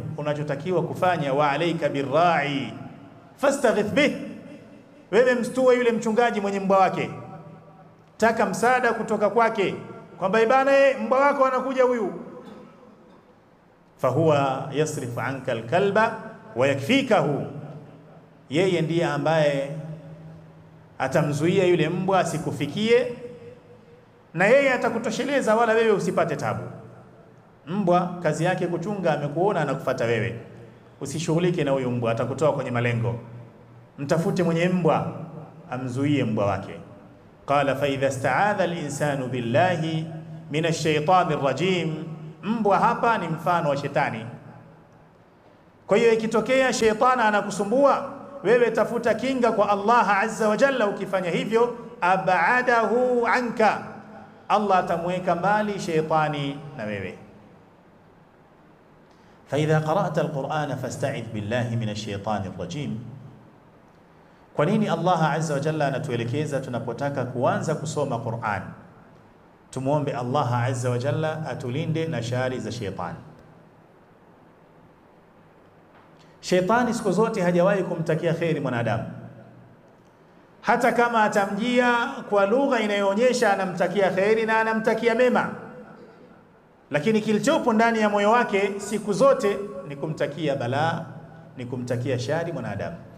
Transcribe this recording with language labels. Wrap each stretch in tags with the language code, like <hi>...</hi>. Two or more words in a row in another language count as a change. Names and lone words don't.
<sw>Unachotakiwa kufanya,</sw> <ar>وعليك بالراعي فاستغث به,</ar> <sw>wewe mstue yule mchungaji mwenye mbwa wake, taka msaada kutoka kwake kwamba ibana mbwa wako anakuja huyu,</sw> <ar>فهو يصرف عنك الكلب ويكفيكه,</ar> <sw>yeye ndiye ambaye atamzuia yule mbwa asikufikie, na yeye atakutosheleza wala wewe usipate tabu. Mbwa kazi yake kuchunga, amekuona anakufuata wewe, usishughulike na huyo mbwa, atakutoa kwenye malengo. Mtafute mwenye mbwa amzuie mbwa wake.</sw> <ar>قال فإذا استعاذ الإنسان بالله من الشيطان الرجيم,</ar> <sw>mbwa hapa ni mfano wa shetani. Kwa hiyo ikitokea shetani anakusumbua wewe, tafuta kinga kwa Allah</sw> <ar>عز وجل.</ar> <sw>Ukifanya hivyo,</sw> <ar>أبعده عنك,</ar> <sw>Allah atamweka mbali shetani na wewe.</sw> <ar>فإذا قرأت القرآن فاستعذ بالله من الشيطان الرجيم.</ar> <sw>Kwa nini Allah</sw> <ar>عز وجل</ar> <sw>anatuelekeza tunapotaka kuanza kusoma Qur'an tumuombe Allah</sw> <ar>عز وجل</ar> <sw>atulinde na shari za shetani? Shetani siku zote hajawahi kumtakia kheri mwanadamu, hata kama atamjia kwa lugha inayoonyesha anamtakia kheri na anamtakia mema, lakini kilichopo ndani ya moyo wake siku zote ni kumtakia balaa, ni kumtakia shari mwanadamu.</sw>